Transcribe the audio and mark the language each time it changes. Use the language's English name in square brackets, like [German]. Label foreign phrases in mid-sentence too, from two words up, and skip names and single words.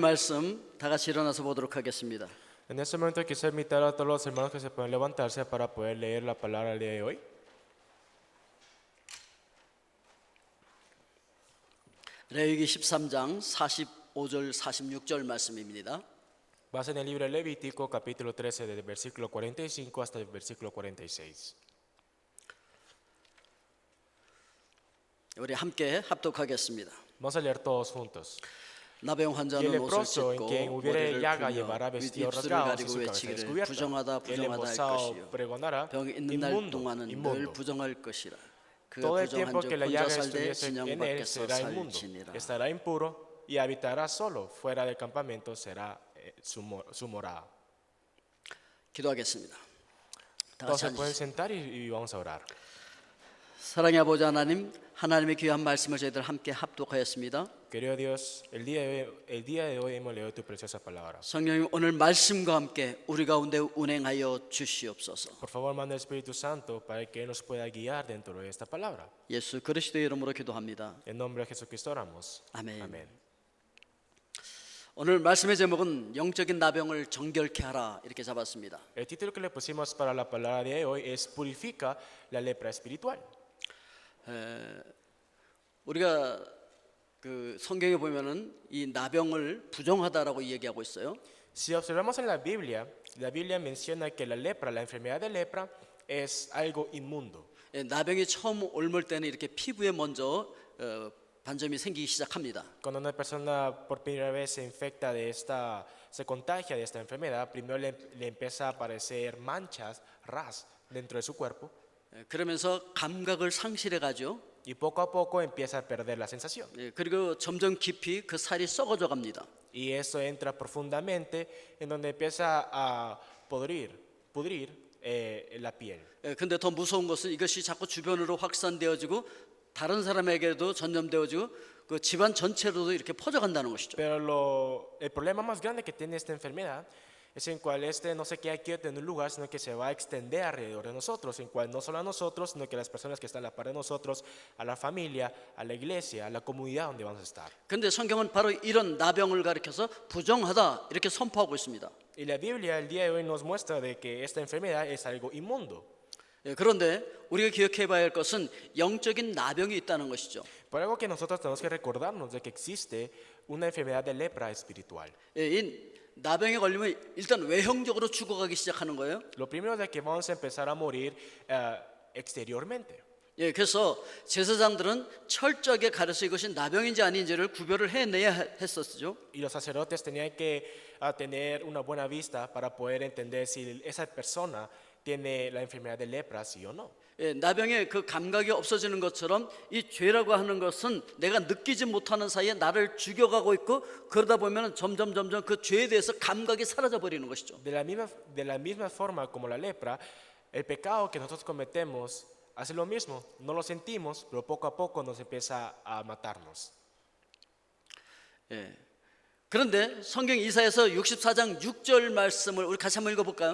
[Korean] 말씀 다 같이 일어나서 보도록 하겠습니다. [Spanish] En este momento quisiera invitar a todos los hermanos que se pueden levantarse para poder leer la palabra del día de hoy. [Korean] 레위기 13장 45절 46절 말씀입니다. [Spanish] Vas en el libro de Levítico, capítulo 13, desde el versículo 45 hasta el versículo 46. [Korean] 우리 함께 합독하겠습니다. [Spanish] Vamos a leer todos juntos. [Korean] 나병 [Spanish] Y el [Korean] 환자는 옷을 [Spanish] leproso en [Korean] 찢고 [Spanish] quien hubiere [Korean] 머리를 [Spanish] llaga [Korean] 풀며 [Spanish] llevará vestidos [Korean] 입술을 [Spanish] rasgados y [Korean] 가리고 [Spanish] su cabeza [Korean] 외치기를 [Spanish] descubierta. [Korean] 부정하다 [Spanish] El [Korean] 부정하다 할 [Spanish] embosado [Korean] 것이요 [Spanish] pregonará, [Korean] 병이 있는 날 [Spanish] inmundo, [Korean] 동안은 늘 [Spanish] inmundo. [Korean] 부정할 것이라. 그가 [Spanish] Todo el [Korean] 부정한 [Spanish] tiempo [Korean] 적 [Spanish] que la [Korean] 혼자 [Spanish] llaga [Korean] 살되 [Spanish] estuviese [Korean] 진영 [Spanish] en él [Korean] 밖에서 [Spanish] será inmundo, [Korean] 살지니라. [Spanish] estará impuro y habitará solo. Fuera del campamento será su morada. [Korean] 기도하겠습니다. 다 [Spanish] Todos [Korean] 같이 [Spanish] se pueden [Korean] 앉으시죠. [Spanish] sentar y vamos a orar. [Korean] 사랑의 아버지 하나님, 하나님의 귀한 말씀을 저희들 함께 합독하였습니다. [Spanish] Querido Dios, el día de hoy hemos leído tu preciosa palabra. [Korean] 성령님, 오늘 말씀과 함께 우리 가운데 운행하여 주시옵소서. [Spanish] Por favor, manda el Espíritu Santo para que Él nos pueda guiar dentro de esta palabra. [Korean] 예수 그리스도의 이름으로 기도합니다. [Spanish] En nombre de Jesucristo oramos. [Korean] 아멘. [Spanish] Amén. [Korean] 오늘 말씀의 제목은 영적인 나병을 정결케 하라 이렇게 잡았습니다. [Spanish] El título que le pusimos para la palabra de hoy es Purifica la lepra espiritual. [Korean] 우리가 그 성경에 보면은 이 나병을 부정하다라고 얘기하고 있어요. [Spanish] Si observamos en la Biblia menciona que la lepra, la enfermedad de lepra, es algo inmundo. [Korean] 나병이 처음 옮을 때는 이렇게 피부에 먼저 반점이 생기기 시작합니다. [Spanish] Cuando una persona por primera vez se contagia de esta enfermedad, primero le empieza a aparecer manchas, ras dentro de su cuerpo. [Korean] 그러면서 감각을 상실해 가죠. [Spanish] Y poco a poco empieza a perder la sensación. [Korean] 그리고 점점 깊이 그 살이 썩어져 갑니다. [Spanish] Y eso entra profundamente en donde empieza a pudrir la piel. [Korean] 근데 더 무서운 것은 이것이 자꾸 주변으로 확산되어지고 다른 사람에게도 전염되어지고 그 집안 전체로도 이렇게 퍼져간다는 것이죠. [Spanish] Pero el problema más grande que tiene esta enfermedad es en cual no se queda quieto en un lugar, sino que se va a extender alrededor de nosotros, en cual no solo a nosotros, sino que a las personas que están a la par de nosotros, a la familia, a la iglesia, a la comunidad donde vamos a estar. [Korean] 근데 성경은 바로 이런 나병을 가리켜서 부정하다 이렇게 선포하고 있습니다. [Spanish] Y la Biblia el día de hoy nos muestra de que esta enfermedad es algo inmundo. [Korean] 그런데 우리가 기억해 봐야 할 것은 영적인 나병이 있다는 것이죠. [Spanish] Por algo que nosotros tenemos que recordarnos de que existe una enfermedad de lepra espiritual. [Korean] 이 나병에 걸리면 일단 외형적으로 죽어가기 시작하는 거예요. [Spanish] Lo primero es que vamos a empezar a morir exteriormente. [Korean] 그래서 제사장들은 철저하게 가려서 이것이 나병인지 아닌지를 구별을 해내야 했었죠. [Spanish] Y los sacerdotes tenían que tener una buena vista para poder entender si esa persona tiene la enfermedad de lepra, sí o no. [Korean] 나병의 그 감각이 없어지는 것처럼 이 죄라고 하는 것은 내가 느끼지 못하는 사이에 나를 죽여가고 있고 그러다 보면 점점 그 죄에 대해서 감각이 사라져 버리는 것이죠. [Spanish] De la misma forma como la lepra, el pecado que nosotros cometemos hace lo mismo. No lo sentimos, pero poco a poco nos empieza a matarnos. [Korean] 그런데 성경 이사야서 64장 6절 말씀을 우리 같이 한번 읽어볼까요?